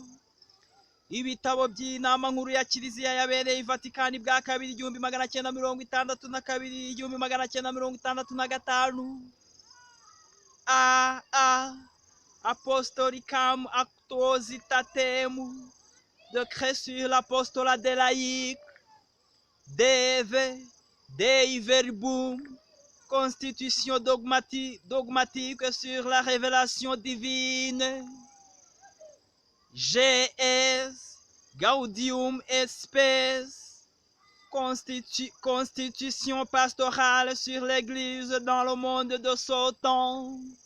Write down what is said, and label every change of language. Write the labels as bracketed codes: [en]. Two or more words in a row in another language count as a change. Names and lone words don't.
[rw] Ibitabo by'inama nkuru ya Kiliziya yabereye i Vatikani bwa kabiri 1962, 1965. [fr] Apostolicam Actuositatem, décret sur l'apostolat des laïcs. Dei Verbum, constitution dogmatique sur la révélation divine. GS, Gaudium et Spes, constitution pastorale sur l'Église dans le monde de ce temps.